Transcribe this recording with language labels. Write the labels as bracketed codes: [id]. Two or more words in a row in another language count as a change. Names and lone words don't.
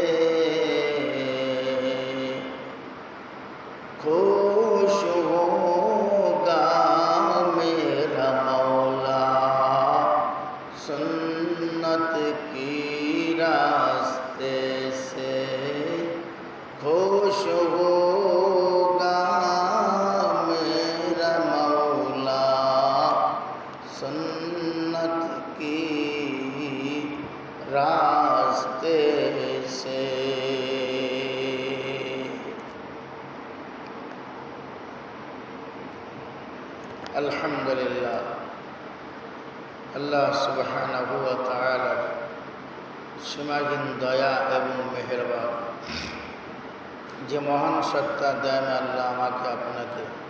[ur] خوش ہوگا میرا مولا سنت کی راستے سے خوش ہوگا میرا مولا سنت کی راستے سے [bn] আলহামদুলিল্লাহ আল্লাহ সুবহানাহু ওয়া তাআলার সীমাহীন দয়া এবং মেহেরবান যে মহান সত্তা দেন আল্লাহ আমাকে আপনাকে